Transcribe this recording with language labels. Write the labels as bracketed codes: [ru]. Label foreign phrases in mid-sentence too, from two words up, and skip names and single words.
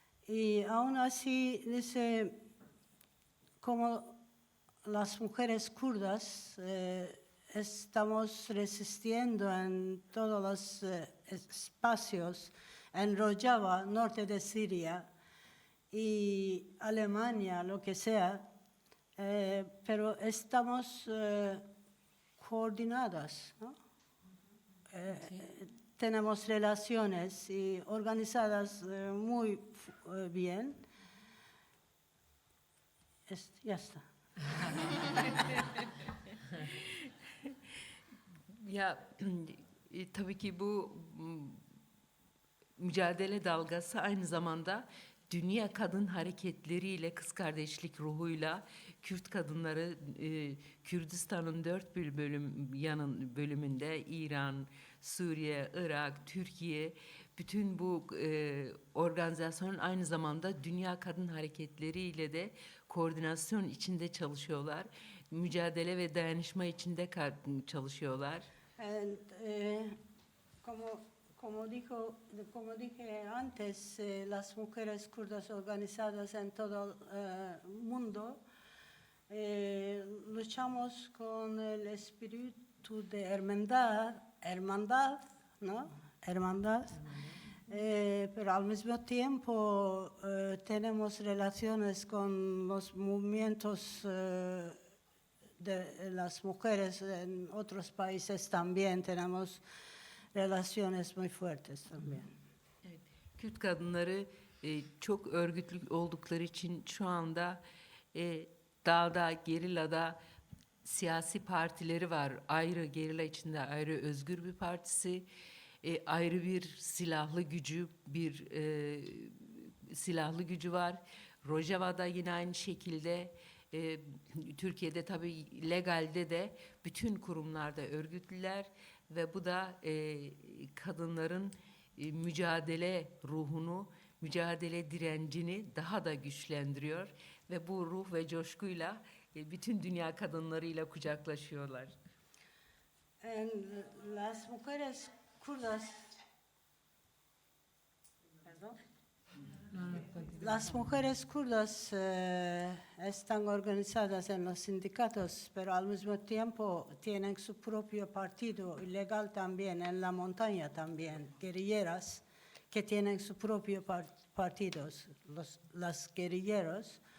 [es] Y aún así, dice, como las mujeres kurdas estamos resistiendo en todos los espacios, en Rojava, norte de Siria, y Alemania, lo que sea, pero estamos coordinadas, ¿no? Tenemos relaciones y organizadas muy bien. Ya está. [tr] Ya tabii ki bu mücadele dalgası aynı zamanda dünya kadın hareketleriyle, kız kardeşlik ruhuyla Kürt kadınları Kürdistan'ın 4 bölümünde İran, Suriye, Irak, Türkiye, bütün bu organizasyonun aynı zamanda dünya kadın hareketleriyle de koordinasyon içinde çalışıyorlar. Mücadele ve dayanışma içinde çalışıyorlar. [es] And, como dije antes, las mujeres kurdas organizadas en todo el mundo luchamos con el espíritu de hermandad, ¿no? Hermandad. Pero al mismo tiempo tenemos relaciones con los movimientos de las mujeres en otros países también, tenemos relaciones muy fuertes también. [tr] Evet. Kürt kadınları çok örgütlü oldukları için şu anda dağda, gerillada siyasi partileri var. Ayrı gerilla içinde ayrı özgür bir partisi, ayrı bir silahlı gücü var. Rojava'da yine aynı şekilde, Türkiye'de tabii legalde de bütün kurumlarda örgütlüler ve bu da kadınların mücadele ruhunu, mücadele direncini daha da güçlendiriyor ve bu ruh ve coşkuyla bütün dünya kadınlarıyla kucaklaşıyorlar. [es] En las mujeres kurdas, perdón. Las mujeres kurdas están organizadas en los sindicatos, pero al mismo tiempo tienen su propio partido ilegal también, en la montaña también, guerrilleras que tienen su propio partidos, las guerrilleros.